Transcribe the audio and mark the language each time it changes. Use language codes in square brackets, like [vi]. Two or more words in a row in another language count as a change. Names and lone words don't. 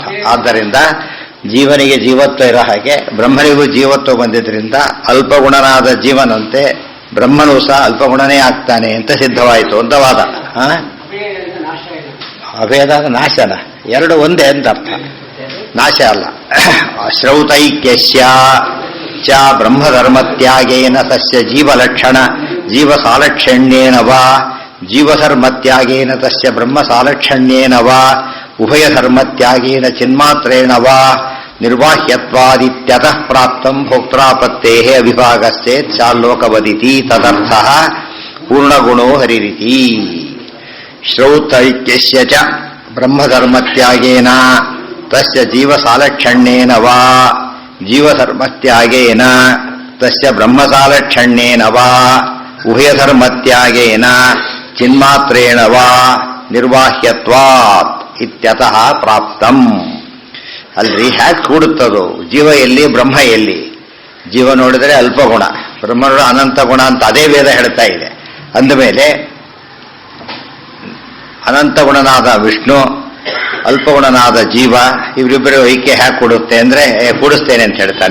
[kn] ಆದ್ದರಿಂದ ಜೀವನಿಗೆ ಜೀವತ್ವ ಇರೋ ಹಾಗೆ ಬ್ರಹ್ಮನಿಗೂ ಜೀವತ್ವ ಬಂದಿದ್ರಿಂದ ಅಲ್ಪಗುಣನಾದ ಜೀವನಂತೆ ಬ್ರಹ್ಮನೂ ಸಹ ಅಲ್ಪಗುಣನೇ ಆಗ್ತಾನೆ ಅಂತ ಸಿದ್ಧವಾಯಿತು ಅಂತ ವಾದ. ಅಭೇದ ನಾಶನ, ಎರಡು ಒಂದೇ ಅಂತ ಅರ್ಥ, ನಾಶ ಅಲ್ಲ. [sa] ಶ್ರೌತೈಕ್ಯಸ್ಯ ಚ ಬ್ರಹ್ಮಧರ್ಮತ್ಯಾಗೇನ ತಸ್ಯ ಜೀವಲಕ್ಷಣ ಜೀವಸಾಲಕ್ಷಣ್ಯೇನ ವಾ ಜೀವಧರ್ಮತ್ಯಾಗೇನ ತಸ್ಯ ಬ್ರಹ್ಮಸಾಲಕ್ಷಣ್ಯೇನ ವಾ ಉಭಯಧರ್ಮತ್ಯಾಗೇನ ಚಿನ್ಮಾತ್ರೇಣ ವಾ ನಿರ್ವಾಹ್ಯತ್ವಾದಿತ್ಯತಃ ಪ್ರಾಪ್ತಂ ಭೋಕ್ತಾಪತ್ತೇಃ ಅವಿಭಾಗಶ್ಚೇತ್ ಚಾಲೋಕವದಿತಿ ತದರ್ಥಃ ಪೂರ್ಣಗುಣೋ ಹರಿರಿತಿ. ಶ್ರೌತೈಕ್ಯಸ್ಯ ಚ ಬ್ರಹ್ಮಧರ್ಮತ್ಯಾಗೇನ ತಸ್ಯ ಜೀವಸಾಲಕ್ಷಣ್ಯೇನ ವಾ ಜೀವಧರ್ಮತ್ಯಾಗೇನ ತಸ್ಯ ಬ್ರಹ್ಮಸಾಲಕ್ಷಣ್ಯೇನ ವಾ ಉಭಯಧರ್ಮತ್ಯಾಗೇನ ಚಿನ್ಮಾತ್ರೇಣ ವಾ ನಿರ್ವಾಹ್ಯತ್ವಾತ್ ಇತ್ಯತಃ ಪ್ರಾಪ್ತಂ. [kn] ಅಲ್ರಿ, ಹ್ಯಾಕ್ ಕೂಡುತ್ತದು? ಜೀವ ಎಲ್ಲಿ, ಬ್ರಹ್ಮ ಎಲ್ಲಿ? ಜೀವ ನೋಡಿದರೆ ಅಲ್ಪಗುಣ, ಬ್ರಹ್ಮ ನೋಡ ಅನಂತ ಗುಣ ಅಂತ ಅದೇ ವೇದ ಹೇಳ್ತಾ ಇದೆ. ಅಂದಮೇಲೆ ಅನಂತ ಗುಣನಾದ ವಿಷ್ಣು, ಅಲ್ಪಗುಣನಾದ ಜೀವ, ಇವರಿಬ್ಬರು ಐಕ್ಯ ಹ್ಯಾಕ್ ಕೂಡುತ್ತೆ ಅಂದ್ರೆ ಕೂಡಿಸ್ತೇನೆ ಅಂತ ಹೇಳ್ತಾನೆ.